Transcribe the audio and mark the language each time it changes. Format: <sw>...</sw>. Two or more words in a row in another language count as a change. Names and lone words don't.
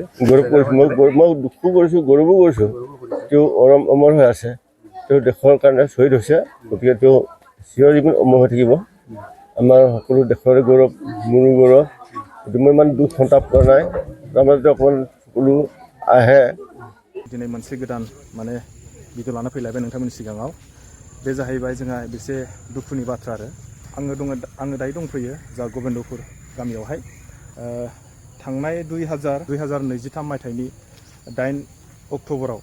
<as>মই দুখো কৰিছোঁ গৌৰৱো কৰিছোঁ তেওঁ অমৰ হৈ আছে তেওঁ দেশৰ কাৰণে শ্বহীদ হৈছে গতিকে তেওঁ চিৰজীৱন অমৰ হৈ থাকিব আমাৰ সকলো দেশৰে গৌৰৱ মোৰো গৌৰৱ গতিকে মই ইমান দুখ সন্তাপ কৰা নাই তাৰ মাজতে অকণমান সকলো আহে</as> <brx>दिनै मोनसे गोदान माने भिडिअ लाना फैलायबाय नोंथांमोननि सिगाङाव बे जाहैबाय जोंहा एसे दुखुनि बाथ्रा आरो आङो दायो दंफैयो जा गबिन्दपुर गामियावहाय थांनाय 2023 मायथाइनि 8 अक्ट'बराव</brx>